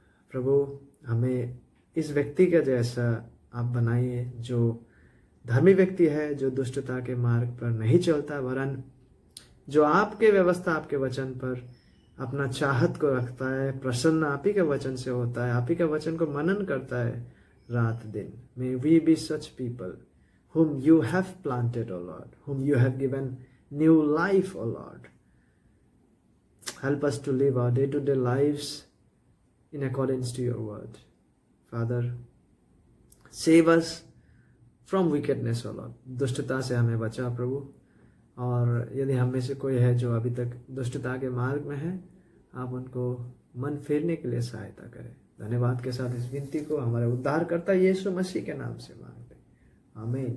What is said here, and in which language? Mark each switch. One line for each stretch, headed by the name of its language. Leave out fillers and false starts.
Hindi: प्रभु, हमें इस व्यक्ति का जैसा आप बनाइए जो धर्मी व्यक्ति है, जो दुष्टता के मार्ग पर नहीं चलता, वरन जो आपके व्यवस्था, आपके वचन पर अपना चाहत को रखता है, प्रसन्न आप ही के वचन से होता है, आप ही के वचन को मनन करता है रात दिन।
English: May we be such people whom you have planted, O Lord, whom you have given new life, O Lord. Help us to live our day-to-day lives in accordance to your word. Father, save us from wickedness, O Lord.
Hindi: दुष्टता से हमें बचा प्रभु। और यदि हम में से कोई है जो अभी तक दुष्टता के मार्ग में है, आप उनको मन फेरने के लिए सहायता करें। धन्यवाद के साथ इस विनती को हमारे उद्धारकर्ता यीशु मसीह के नाम से मांगते हैं, आमीन।